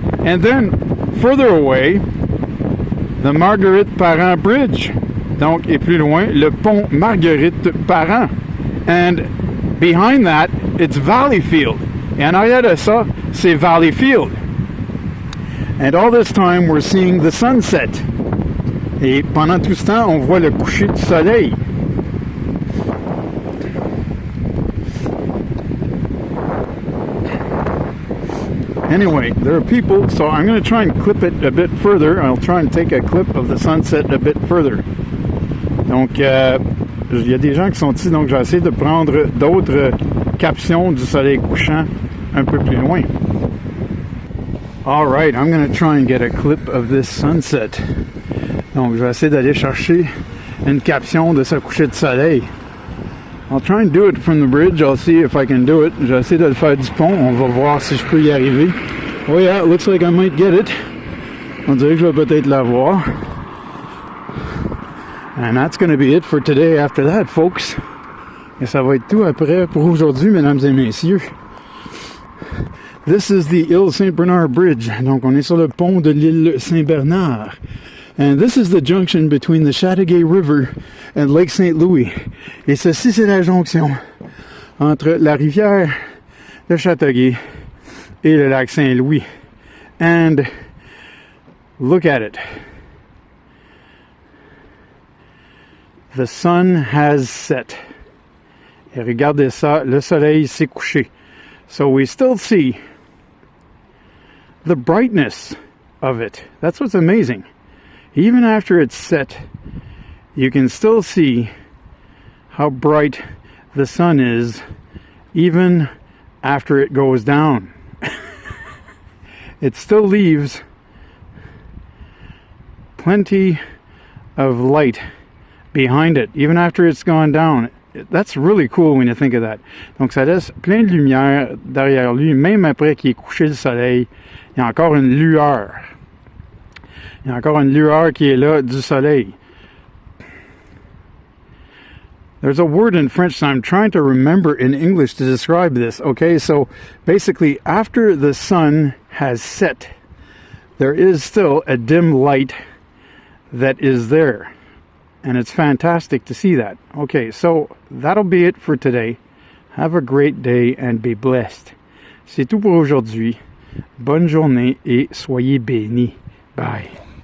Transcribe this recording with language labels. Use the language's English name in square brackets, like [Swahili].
[English] And then, further away, the Marguerite-Parent Bridge. [French] Donc, et plus loin, le pont Marguerite-Parent. [English] And behind that, it's Valleyfield. [French] Et en arrière de ça, c'est Valleyfield. [English] And all this time, we're seeing the sunset. [French] Et pendant tout ce temps, on voit le coucher du soleil. [English] Anyway, there are people, so I'm going to try and clip it a bit further. I'll try and take a clip of the sunset a bit further. [French] Donc, il y a des gens qui sont ici, donc je vais essayer de prendre d'autres captions du soleil couchant un peu plus loin. [English] Alright, I'm going to try and get a clip of this sunset. [French] Donc, je vais essayer d'aller chercher une caption de ce coucher de soleil. [English] I'll try and do it from the bridge. I'll see if I can do it. [French] J'essaie de le faire du pont. On va voir si je peux y arriver. [English] Oh yeah, it looks like I might get it. [French] On dirait que je vais peut-être l'avoir. [English] And that's going to be it for today after that, folks. [French] Et ça va être tout après pour aujourd'hui, mesdames et messieurs. [English] This is the Île Saint-Bernard Bridge. [French] Donc, on est sur le pont de l'île Saint-Bernard. [English] And this is the junction between the Châteauguay River and Lake St. Louis. [French] Et ceci, c'est la jonction entre la rivière de Châteauguay et le lac Saint-Louis. [English] And look at it. The sun has set. [French] Et regardez ça, le soleil s'est couché. [English] So we still see the brightness of it. That's what's amazing. Even after it's set, you can still see how bright the sun is, even after it goes down. It still leaves plenty of light behind it, even after it's gone down. That's really cool when you think of that. [French] Donc ça laisse plein de lumière derrière lui, même après qu'il ait couché le soleil, il y a encore une lueur. Il y a encore une lueur qui est là du soleil. [English] There's a word in French that I'm trying to remember in English to describe this. Okay, so basically after the sun has set, there is still a dim light that is there. And it's fantastic to see that. Okay, so that'll be it for today. Have a great day and be blessed. [French] C'est tout pour aujourd'hui. Bonne journée et soyez bénis. Bye.